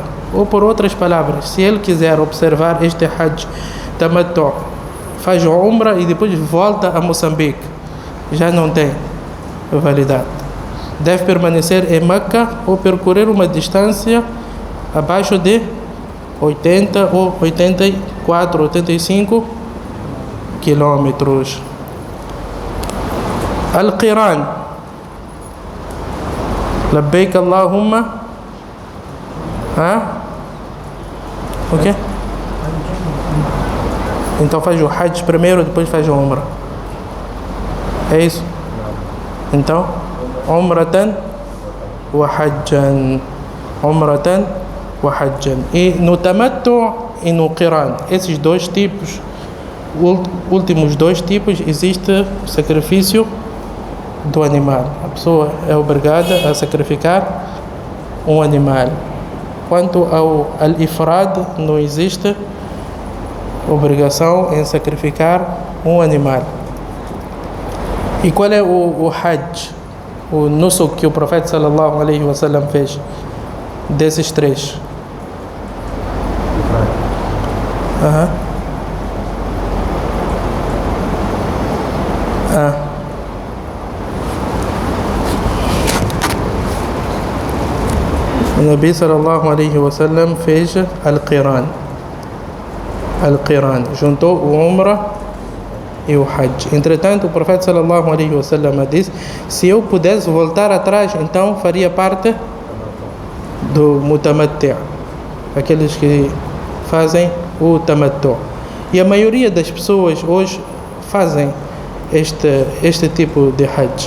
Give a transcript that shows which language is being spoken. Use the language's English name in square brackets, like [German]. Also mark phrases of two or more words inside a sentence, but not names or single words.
[Portuguese] Ou, por outras palavras, se ele quiser observar este Hajj Tamattu, faz a Umrah e depois volta a Moçambique, já não tem validade. Deve permanecer em Meca ou percorrer uma distância abaixo de 80 ou 84, 85 quilômetros. [Arabic] القران. لبيك اللهم. [Portuguese] Ok? Então faz o Hajj primeiro, depois faz o Umrah. É isso? Então, [Arabic] عمرةً وحجًا. عمرةً وحجًا. [Portuguese] E no Tamattu e no Qiran, esses dois tipos, últimos dois tipos, existe o sacrifício do animal. A pessoa é obrigada a sacrificar um animal. Quanto ao al-ifrad, não existe obrigação em sacrificar um animal. E qual é o Hajj, o nusuk que o profeta [Arabic] صلى الله عليه وسلم [Portuguese] fez desses três? O Nabi [Arabic] صلى الله عليه وسلم [Portuguese] fez al-Qiran. Al-Qiran juntou o Umrah e o Hajj. Entretanto, o profeta [Arabic] صلى الله عليه وسلم [Portuguese] disse: se eu pudesse voltar atrás, então faria parte do Mutamatti', aqueles que fazem o Tamattu. E a maioria das pessoas hoje fazem este tipo de Hajj.